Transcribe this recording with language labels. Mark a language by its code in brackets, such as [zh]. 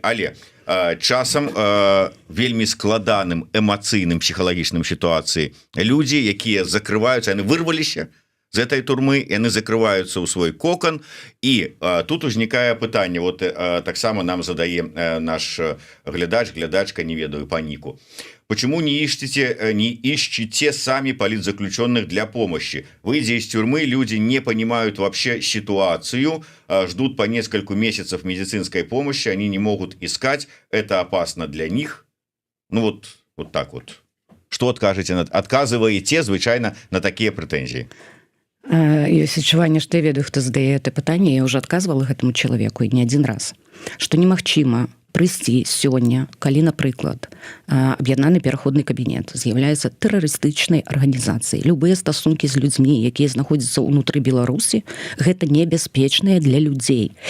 [be] Але часам вельмі складаным эмацыйным псіхалагічным сітуацыі людзі, якія закрываюцца, яны вырваліся з этой турмы, яны закрываюцца ў свой кокон, і тут узнікае пытанне, вот таксама нам задае наш глядачка, не ведаю, па ніку. [ru] Почему не ищете сами политзаключенных для помощи? Выйдя из тюрьмы, люди не понимают вообще ситуацию, ждут по несколько месяцев медицинской помощи, они не могут искать, это опасно для них. Ну вот так вот. Что откажете? Отказываете, звычайно, на такие претензии? [be] Ёсць адчуванне, што я ведаю, хто задае гэта пытанне, я ўжо адказвала гэтаму чалавеку і не адзін раз, што немагчыма прыйсці сёння, калі, напрыклад, аб'яднаны пераходны кабінет з'яўляецца тэрарыстычнай арганізацыяй. Любыя стасункі з людзьмі, якія знаходзяцца ўнутры Беларусі, гэта небяспечныя для людзей.